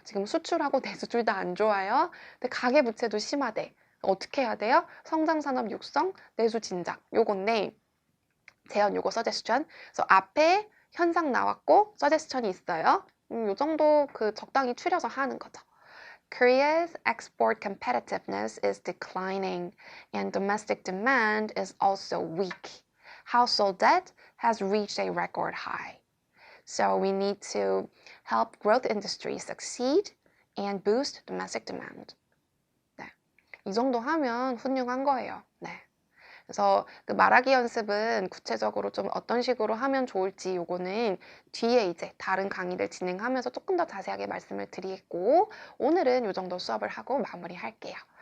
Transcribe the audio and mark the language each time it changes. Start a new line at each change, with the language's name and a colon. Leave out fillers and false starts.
Korean: 지금 수출하고 내수 둘 다 안 좋아요. 근데 가계 부채도 심하대. 어떻게 해야 돼요? 성장 산업 육성, 내수 진작. 요건데 제안 요거 서제스천. 그래서 앞에 현상 나왔고 서제스천이 있어요. 요 정도 그 적당히 추려서 하는 거죠.
English: Korea's export competitiveness is declining and domestic demand is also weak. Household debt has reached a record high. So we need to help growth industries succeed and boost domestic demand. 네.
Korean: 이 정도 하면 훌륭한 거예요. 네. 그래서 그 말하기 연습은 구체적으로 좀 어떤 식으로 하면 좋을지 요거는 뒤에 이제 다른 강의를 진행하면서 조금 더 자세하게 말씀을 드리겠고 오늘은 요 정도 수업을 하고 마무리할게요.